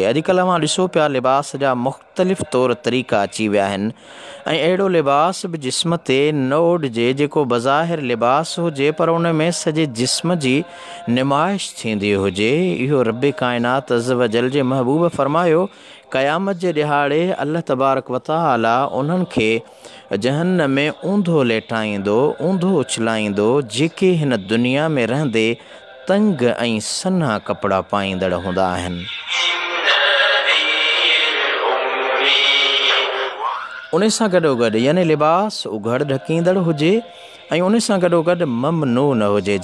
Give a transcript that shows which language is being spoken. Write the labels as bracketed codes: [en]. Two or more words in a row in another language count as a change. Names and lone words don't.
[sd] अॼुकल्ह मां ॾिसो पिया लिबास जा मुख़्तलिफ़ तौर तरीक़ा अची विया आहिनि ऐं अहिड़ो लिबास बि जिस्म ते न ओढ़िजे जेको बज़ाहिर लिबास हुजे पर उन में सॼे जिस्म जी नुमाइश थींदी हुजे। इहो रब काइनात [ar] عز وجل [sd] जे महबूब फ़रमायो, क़यामत जे ॾिहाड़े [ar] الله تبارك وتعالى [sd] उन्हनि खे जहन्नम में ऊंधो लेटाईंदो, ऊंधो उछलाईंदो, जेके हिन दुनिया में रहंदे तंग ऐं सन्हा कपिड़ा पाईंदड़ हूंदा आहिनि। उन सां गॾोगॾु यानी लिबास उघड़ ढकींदड़ हुजे ऐं उन सां गॾोगॾु ममनू न हुजे।